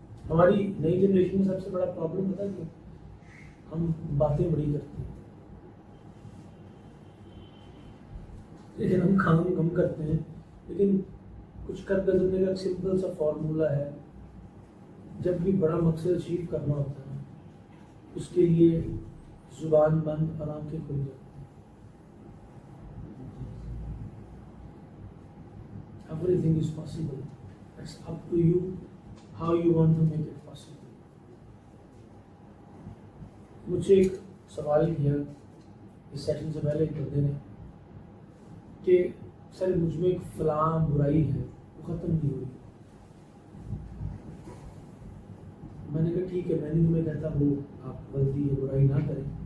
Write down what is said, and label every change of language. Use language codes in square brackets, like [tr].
[ur] ہماری نئی جنریشن میں سب سے بڑا پرابلم پتہ ہے کہ ہم باتیں بڑی کرتے ہیں لیکن ہم کام کم کرتے ہیں. لیکن کچھ کر گزرنے کا ایک سمپل سا فارمولا ہے, جب بھی بڑا مقصد اچیو کرنا ہوتا ہے اس کے لیے زبان بند اور آنکھیں کھل جاتی ہیں. [en] Everything is possible. It's up to you how you want to make it possible. [ur] مجھ سے ایک سوال کیا اس سیشن سے پہلے ایک بندے نے کہ سر مجھ میں ایک فلاں برائی ہے وہ ختم نہیں ہوئی. میں نے کہا ٹھیک ہے, میں نہیں تمہیں کہتا وہ آپ غلطی یا برائی نہ کریں.